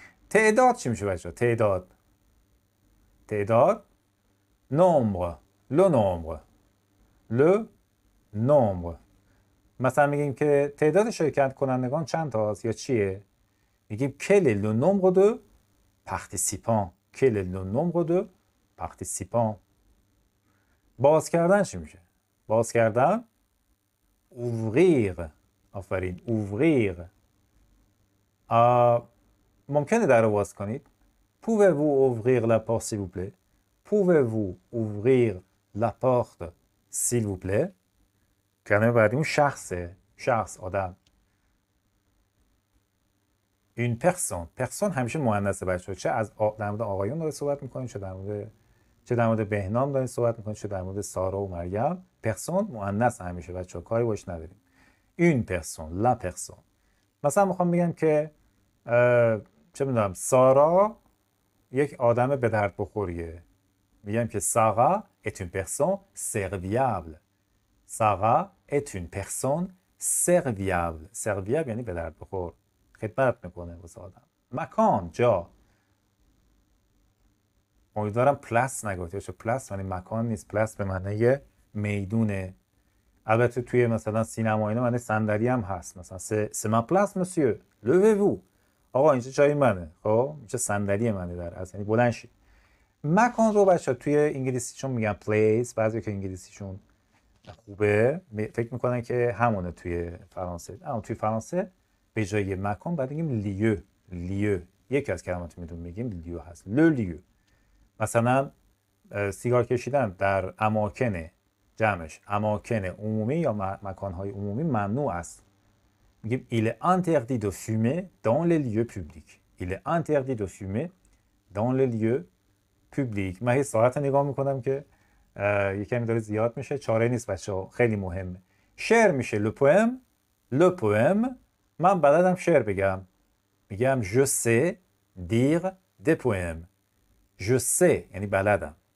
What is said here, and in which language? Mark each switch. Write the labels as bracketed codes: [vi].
[fa] تعداد چی میشه بچه‌ها؟ تعداد. تعداد nombre. [fr] le nombre. le nombre. [fa] مثلا میگیم که تعداد شرکت کنندگان چند تاست یا چیه؟ میگیم [fr] quel est le nombre de participants. quel est le nombre de participants. [fa] باز کردن چی میشه؟ باز کردن ouvrir. آفرین، ouvrir. ممکنه در رو باز کنید. [fr] pouvez-vous ouvrir la porte s'il vous plaît. pouvez-vous ouvrir la porte s'il vous plaît. [fa] کلمه بعدی اون شخصه. شخص، آدم. [fr] une personne. [fa] personne همیشه مؤنثه بچه‌ها. چه از در مورد آقایون داره صحبت می‌کنیم، چه در مورد بهنام داریم صحبت می‌کنیم، چه در مورد سارا و مریم. personne مؤنث همیشه بچه‌ها، کاری باش نداریم. [fr] une personne. la personne. [fa] مثلا می‌خوام بگم که چه می‌دونم سارا یک آدم به درد بخوریه، میگم که [fr] Sarah est une personne serviable. Sarah est une personne serviable. [fa] serviable یعنی به درد بخور، خدمت میکنه واسه آدم. مکان، جا. امیدوارم پلاس نگفته باشه. پلاس یعنی مکان نیست. پلاس به معنی میدونه. البته توی مثلا سینما اینا معنی صندلی هم هست. مثلا [fr] c'est ma place monsieur. levez-vous. [fa] آقا اینجا جای منه. خب اینجا صندلی منه در اصل، یعنی بلند شید. مکان رو بچه‌ها توی انگلیسیشون میگن پلیس. بعضی که انگلیسیشون خوبه فکر میکنن که همونه توی فرانسه. اما توی فرانسه به جای مکان بعد میگیم لیو. لیو یکی از کلمات میگیم لیو هست. لو لیو. مثلا سیگار کشیدن در اماکن، جمعش اماکن عمومی یا مکانهای عمومی ممنوع است. [fr] میگیم il est interdit de fumer dans les lieux publics. il est interdit de fumer dans les lieux publics. [fa] من هی ساعت نگاه میکنم که یکمی داره زیاد میشه. چاره نیست بچه‌ها، خیلی مهمه. شعر میشه le poème. le poème. من بلدم شعر بگم، میگم [fr] je sais dire des poèmes. [fa] je sais یعنی بلدم.